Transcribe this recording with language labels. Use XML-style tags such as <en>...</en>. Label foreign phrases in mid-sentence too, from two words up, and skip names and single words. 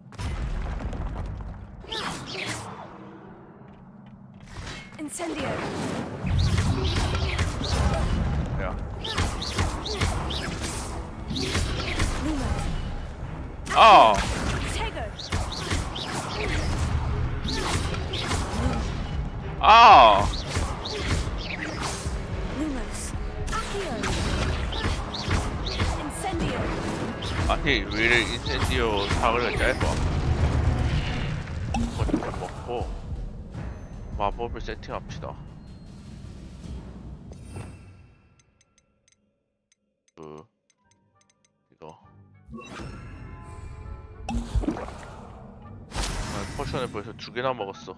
<ko>Incendio. 야. Lumos. 아! Potato. 아! Lumos. Accio. Incendio. 아니 왜 이래 인센디오 사거리가 짧아. 이거 좀 먹고 마법을 세팅합시다. 이거 포션을 벌써 2개나 먹었어.</ko>